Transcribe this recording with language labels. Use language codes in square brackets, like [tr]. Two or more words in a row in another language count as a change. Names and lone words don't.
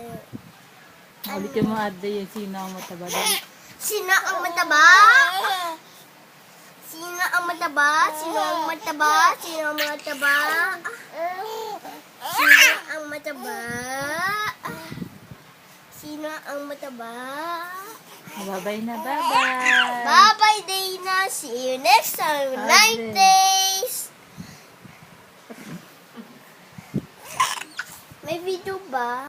[tl] Ulitin mo, Adre, yung sino ang mataba. Dali. Sino ang mataba? Sino ang mataba? Sino ang mataba? Sino ang mataba? Sino ang mataba? Sino ang mataba? [en] Bye-bye na, bye-bye. Bye-bye, Dana. See you next time. Bye, Night Dana. days. [tl] May video ba?